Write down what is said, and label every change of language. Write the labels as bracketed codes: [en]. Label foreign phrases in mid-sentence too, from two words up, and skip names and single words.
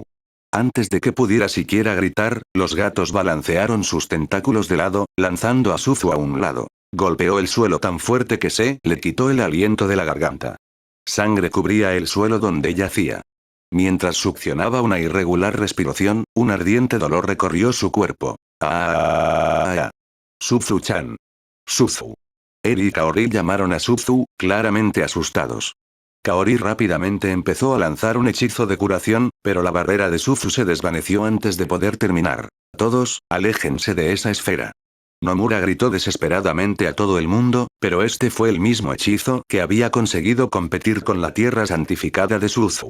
[es] Antes de que pudiera siquiera gritar, los gatos balancearon sus tentáculos de lado, lanzando a Suzu a un lado. Golpeó el suelo tan fuerte que se le quitó el aliento de la garganta. Sangre cubría el suelo donde yacía. Mientras succionaba una irregular respiración, un ardiente dolor recorrió su cuerpo. «¡Ah! Suzu-chan. Suzu». Eri y Kaori llamaron a Suzu, claramente asustados. Kaori rápidamente empezó a lanzar un hechizo de curación, pero la barrera de Suzu se desvaneció antes de poder terminar. «Todos, aléjense de esa esfera». Nomura gritó desesperadamente a todo el mundo, pero este fue el mismo hechizo que había conseguido competir con la tierra santificada de Suzu.